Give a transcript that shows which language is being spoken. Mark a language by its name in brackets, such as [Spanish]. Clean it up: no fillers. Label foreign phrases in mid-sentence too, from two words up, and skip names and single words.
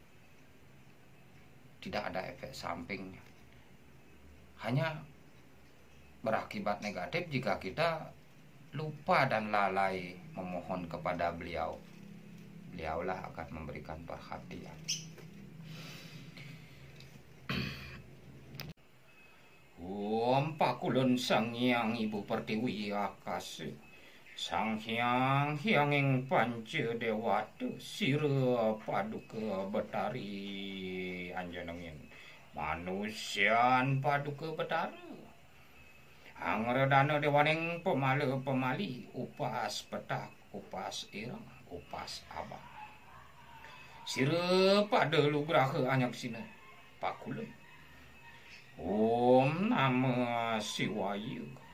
[Indonesian] Tidak ada efek sampingnya. Hanya berakibat negatif jika kita lupa dan lalai memohon kepada beliau. Beliaulah akan memberikan perhatian. [Balinese] Om Pakulun Sang Hyang Ibu Pertiwi Akasa, Sang Hyang Hyanging Panca Dewata, Sira Paduka Betari Anjanengin, Manusian Paduka Betara, Angredana Dewaning Pemala Pemali, Upas Petak, Upas Irang, Upas Abang, Sira Pada Lugraha Anyaksina, Pakulun, [Sanskrit] Om Namah Shivaya.